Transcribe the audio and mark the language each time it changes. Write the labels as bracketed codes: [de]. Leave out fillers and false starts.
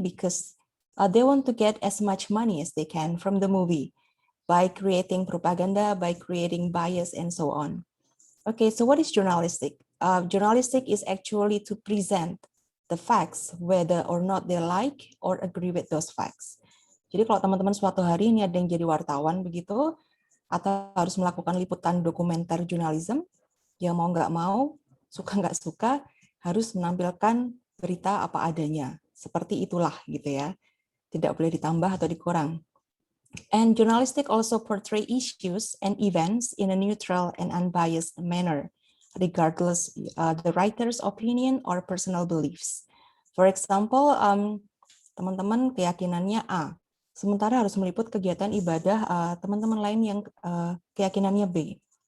[en] Because they want to get as much money as they can from the movie by creating propaganda, by creating bias, and so on. Okay, so what is journalistic? Journalistic is actually to present the facts, whether or not they like or agree with those facts. [id] Jadi kalau teman-teman suatu hari ini ada yang jadi wartawan begitu, atau harus melakukan liputan dokumenter jurnalism, ya mau nggak mau, suka nggak suka, harus menampilkan berita apa adanya. Seperti itulah gitu ya. Tidak boleh ditambah atau dikurang. [en] And journalistic also portray issues and events in a neutral and unbiased manner. regardless the writer's opinion or personal beliefs. For example, [id] teman-teman keyakinannya A, sementara harus meliput kegiatan ibadah teman-teman lain yang keyakinannya B.